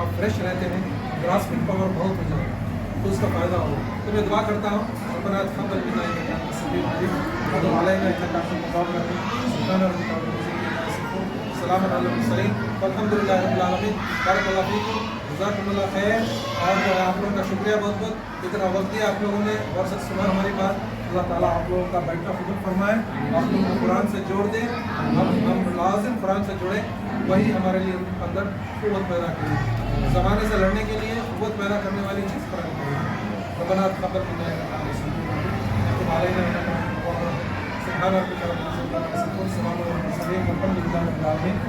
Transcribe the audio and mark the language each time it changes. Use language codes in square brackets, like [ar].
[ur] آپ فریش رہتے ہیں, گراسپنگ پاور بہت ہو جائے گا تو اس کا فائدہ ہوگا. تو میں دعا کرتا ہوں [ar] ربنا تقبل منا انك انت السميع العليم وتب علينا انك انت التواب الرحيم. سبحان ربك رب العزة عما يصفون سلام على المرسلين والحمد لله رب العالمين. [ur] بارک اللہ فیکم, جزاکم اللہ خیر. اور جو ہے آپ لوگوں کا شکریہ بہت بہت, اتنا وقت دیا آپ لوگوں نے اور سنا ہماری بات. اللہ تعالیٰ آپ لوگوں کا بیٹھنا قبول فرمائے, آپ لوگوں کو قرآن سے جوڑ دے. ہم لازم قرآن سے جڑے, وہی ہمارے لیے اندر قوت پیدا کرے. زمانے سے لڑنے کے لیے قوت پیدا کرنے والی چیز قرآن کرے. [ar] ربنا تقبل منا انك انت السميع العليم وتب علينا انك انت التواب الرحيم. سبحان ربك رب العزة عما يصفون سلام على المرسلين والحمد لله رب العالمين.